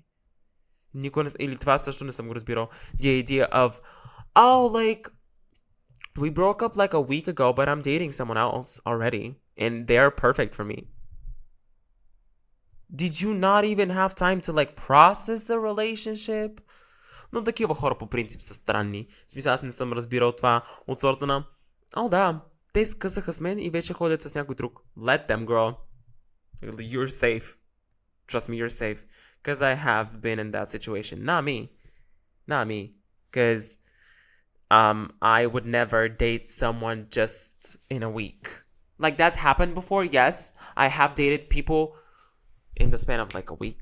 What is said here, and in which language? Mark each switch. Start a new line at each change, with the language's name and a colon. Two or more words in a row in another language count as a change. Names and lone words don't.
Bulgarian: Или това също не съм го разбирал.
English: The idea of, oh, like, we broke up like a week ago, but I'm dating someone else already, and they're perfect for me. Did you not even have time to, like, process the relationship?
Bulgarian: Но такива хора по принцип са странни. В смисъл, аз не съм разбирал това от сорта на, о, да, те скъсаха с мен и вече ходят с някой друг.
English: Let them, girl. You're safe. Trust me, you're safe. Because I have been in that situation. Not me. Because I would never date someone just in a week. Like, that's happened before, yes. I have dated people in the span of like a week.